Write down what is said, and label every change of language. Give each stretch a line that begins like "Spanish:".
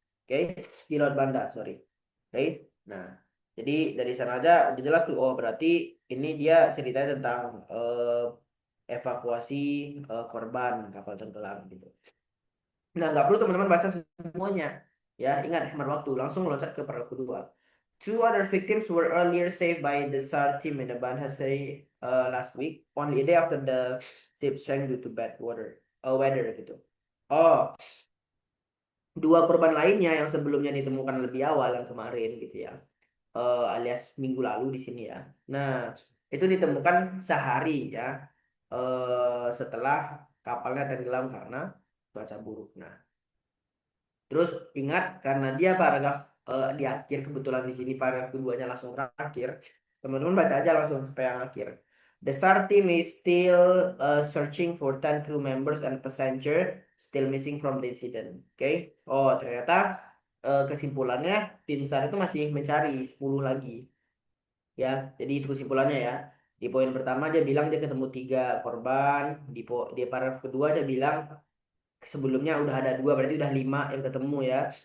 Indonesian: Oke, di Laut Banda, sorry. Oke. Nah, jadi dari sana aja udah jelas tuh, oh berarti ini dia ceritanya tentang evakuasi korban kapal tenggelam gitu. Nah, nggak perlu teman-teman baca semuanya. Ya, ingat hemat waktu. Langsung loncat ke paragraf kedua.
English: Two other victims were earlier saved by the SAR team in the Banhasai last week, only a day after the ship sank due to bad weather gitu.
Indonesian: Oh, dua korban lainnya yang sebelumnya ditemukan lebih awal yang kemarin gitu ya, alias minggu lalu di sini ya. Nah, itu ditemukan sehari ya setelah kapalnya tenggelam karena cuaca buruk. Nah, Terus ingat karena dia paragraf di akhir, kebetulan di sini paragraf keduanya langsung terakhir, teman-teman baca aja langsung sampai yang akhir.
English: The SAR team is still searching for 10 crew members and passenger still missing from the incident.
Indonesian: Oke. Oh, ternyata kesimpulannya tim SAR itu masih mencari 10 lagi. Ya, jadi itu kesimpulannya ya. Di poin pertama dia bilang dia ketemu 3 korban. Di paragraf kedua dia bilang sebelumnya udah ada 2, berarti udah 5 yang ketemu ya.